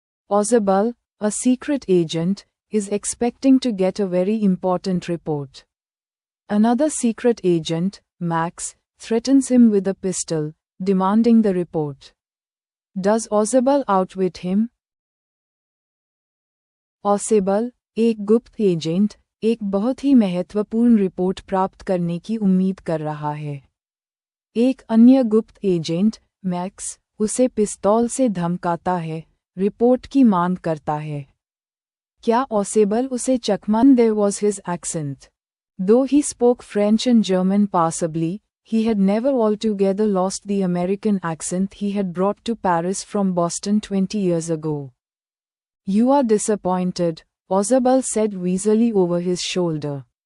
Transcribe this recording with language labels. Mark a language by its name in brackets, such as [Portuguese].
[English] Ozebel, a secret agent, is expecting to get a very important report. Another secret agent, Max, threatens him with a pistol, demanding the report. Does Ozebel outwit him? [Hindi] Ozebel, एक गुप्त agent, एक बहुत ही महत्वपूर्ण report प्राप्त करने की उम्मीद कर रहा है। एक अन्य गुप्त एजेंट, मैक्स, उसे पिस्तौल से धमकाता है, रिपोर्ट की मांग करता है। क्या Ozebel उसे चकमान? [English] There was his accent. Though he spoke French and German passably, he had never altogether lost the American accent he had brought to Paris from Boston 20 years ago. You are disappointed, Ozebel said wheezily over his shoulder.